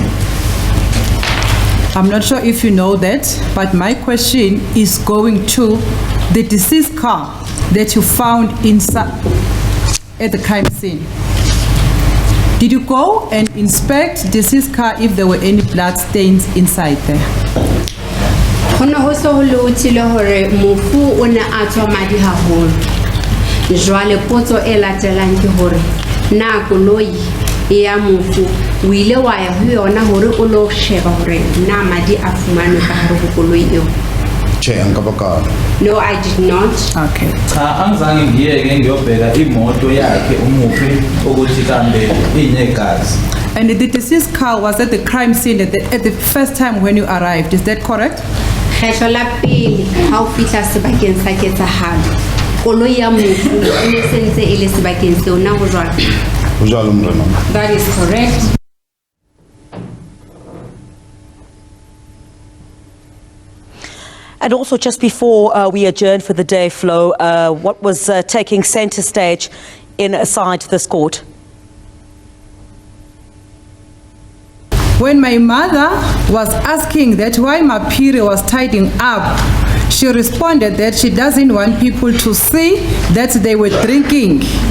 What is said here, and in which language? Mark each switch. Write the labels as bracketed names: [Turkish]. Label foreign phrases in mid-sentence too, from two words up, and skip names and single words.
[English] I'm not sure if you know that, but my question is going to the deceased car that you found inside at the crime scene. Did you go and inspect deceased car if there were any blood stains inside there? [Southern Sotho] Hono ho so ho lotile hore mofu o ne a tswa madi haholo. Jwale potso e latelang ke hore na koloi ya mofu o ile wa ya ho yona hore o lo sheba hore na madi a fumanwe ka hare ho koloi eo? [English] No, I did not. Okay. [Zulu] Cha angizange ngiyeke ngiyobheka imoto yakhe umufi ukuthi kambe inegazi. [English] And the deceased car was at the crime scene at the first time when you arrived, is that correct? [Southern Sotho] Kgetlo la pele ha o fihla sebakeng sa ketsahalo koloi ya mofu e ne sentse e le sebakeng seo na ho jwalo? [English] That is correct. And also, just before we adjourned for the day, Flo, what was taking centre stage inside this court? When my mother was asking that why Mapiri was tidying up, she responded that she doesn't want people to see that they were drinking.